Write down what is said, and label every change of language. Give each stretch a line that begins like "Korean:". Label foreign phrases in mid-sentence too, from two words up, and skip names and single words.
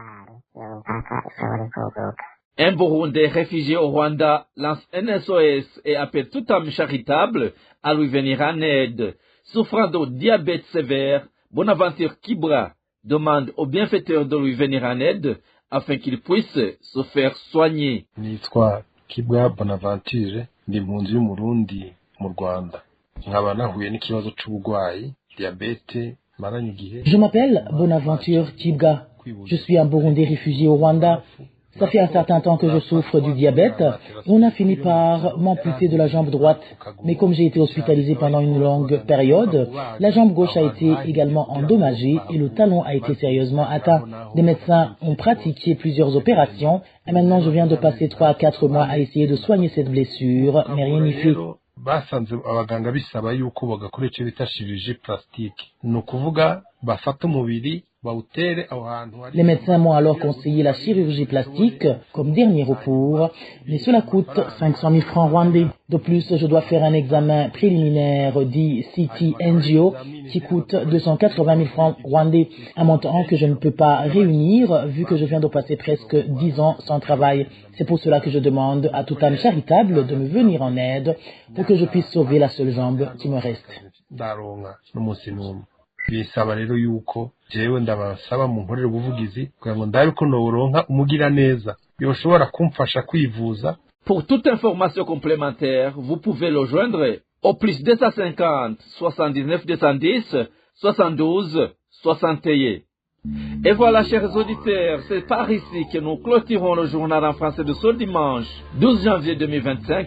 French: Un Burundais réfugié au Rwanda lance un SOS et appelle toute âme charitable à lui venir en aide. Souffrant de diabète sévère, Bonaventure Kibra demande au bienfaiteur de lui venir en aide afin qu'il puisse se faire soigner.
Rundi: Nitwa Kibwa Bonaventure, ndi impunzi y'Umurundi mu Rwanda. Nkaba nahuye n'ikibazo c'uburwayi diabète maranye igihe.
French: Je m'appelle Bonaventure Kibwa. Je suis un Burundais réfugié au Rwanda. Ça fait un certain temps que je souffre du diabète. On a fini par m'amputer de la jambe droite. Mais comme j'ai été hospitalisé pendant une longue période, la jambe gauche a été également endommagée et le talon a été sérieusement atteint. Des médecins ont pratiqué plusieurs opérations et maintenant je viens de passer 3 à 4 mois à essayer de soigner cette blessure, mais rien n'y fait.
Rundi: Basanze abaganga bisaba yuko bagakora icyo bita
French: chirurgie plastique.
Rundi: Ni ukuvuga bafata umubiri.
French: Les médecins m'ont alors conseillé la chirurgie plastique comme dernier recours, mais cela coûte 500 000 francs rwandais. De plus, je dois faire un examen préliminaire dit CT Angio qui coûte 280 000 francs rwandais, un montant que je ne peux pas réunir vu que je viens de passer presque 10 ans sans travail. C'est pour cela que je demande à toute âme charitable de me venir en aide pour que je puisse sauver la seule jambe qui me reste.
Rundi: Bisaba rero yuko jewe ndabasaba mu nkorero ubuvugizi kugira ngo ndabe ko noronka umugira neza yoshobora kumfasha kwivuza.
French: Pour toute information complémentaire, vous pouvez le joindre au plus 250 79 210 72 61. Et voilà, chers auditeurs, c'est par ici que nous clôturons le journal en français de ce dimanche 12 janvier 2025.